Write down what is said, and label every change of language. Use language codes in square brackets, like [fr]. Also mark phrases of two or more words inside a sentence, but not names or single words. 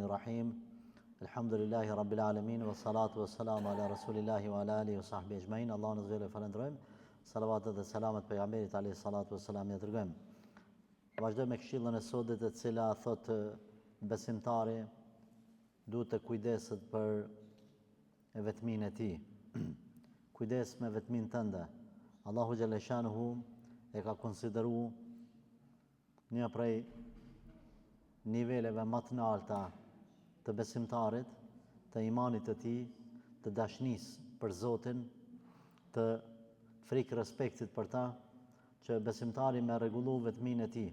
[ar] بسم الله الرحمن الرحيم الحمد لله رب العالمين والصلاة والسلام على رسول الله وعلى آله وصحبه أجمعين. [sq] Allah në zhvele falendrojmë. Salavatet dhe selamet pejgamberit [ar] عليه الصلاة والسلام [sq] ja dërgojmë. Vazhdojmë me këshillën e sotit e cila thotë besimtari duhet të kujdeset për vetminë e tij. Kujdes me vetminë tënde. Allahu [ar] جل شأنه [sq] e ka konsideruar një prej niveleve më të larta të besimtarit, të imanit të tij, të dashnisë për Zotin, të frikë respektit për ta, që besimtari me rregullu vetminë e tij.